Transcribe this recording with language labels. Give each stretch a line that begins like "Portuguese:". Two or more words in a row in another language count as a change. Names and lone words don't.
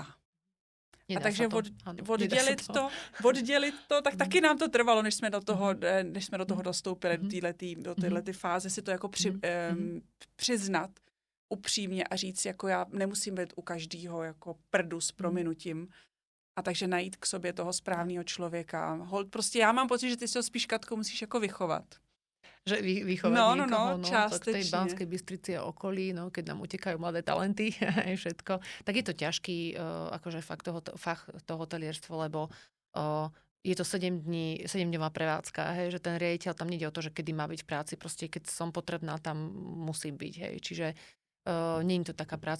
Czech: A takže oddělit to, tak taky nám to trvalo, než jsme do toho dostoupili, do této fáze, si to jako přiznat upřímně a říct, jako já nemusím být u každého jako prdu s prominutím. A takže najít k sobě toho správného člověka. Prostě já mám pocit, že ty si ho spíš, Katko, musíš jako vychovat.
Slovak: Že vychovať niekoho, tak v tej Banskej Bystrici a okolí, keď nám utekajú mladé talenty a všetko, tak je to ťažký akože fakt to hotelierstvo, lebo je to 7-dňová prevádzka, hej, že ten riaditeľ tam nejde o to, že kedy má byť v práci, proste keď som potrebná, tam musím byť, hej, čiže nie je to taká práca.